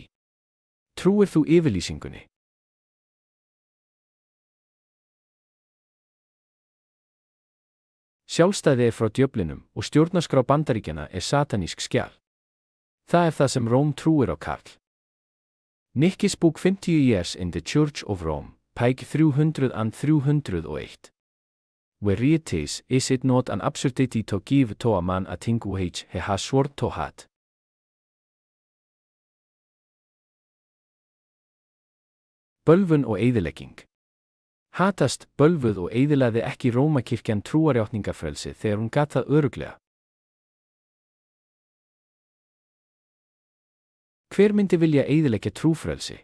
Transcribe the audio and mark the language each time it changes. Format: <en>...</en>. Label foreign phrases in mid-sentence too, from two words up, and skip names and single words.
<is>Trúir þú yfirlýsingunni? Sjálfstæði er frá djöflinum og stjórnarskrá Bandaríkjanna er satanísk skjal. Það er það sem Róm trúir á, Karl. Nikkis bók 50 Years in the Church of Rome, pæk 300-301.</is> <en>Veritas, is it not an absurdity to give to a man a thing which he has sworn to hate?</en> <is>Bölvun og eyðilegging. Hatast, bölvuð og eyðilaði ekki Rómakirkjan trúarjátningarfrelsi þegar hún gat það örugglega. Hver myndi vilja eyðileggja trúfrelsi?</is>